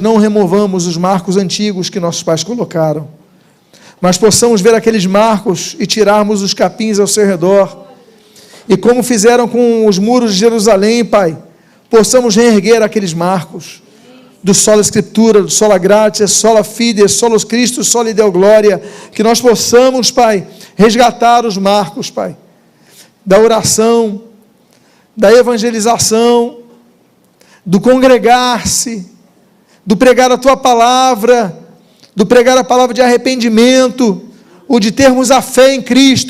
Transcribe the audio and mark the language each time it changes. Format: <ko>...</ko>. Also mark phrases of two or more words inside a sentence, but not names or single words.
<pt>não removamos os marcos antigos que nossos pais colocaram, mas possamos ver aqueles marcos e tirarmos os capins ao seu redor, e como fizeram com os muros de Jerusalém, Pai, possamos reerguer aqueles marcos, do</pt> <la>sola Escritura,</la> <pt>do</pt> <la>sola gratia, sola fide, solos Christus, soli Deo gloria,</la> <pt>que nós possamos, Pai, resgatar os marcos, Pai, da oração, da evangelização, do congregar-se, do pregar a Tua palavra, do pregar a palavra de arrependimento, o de termos a fé em Cristo.</pt>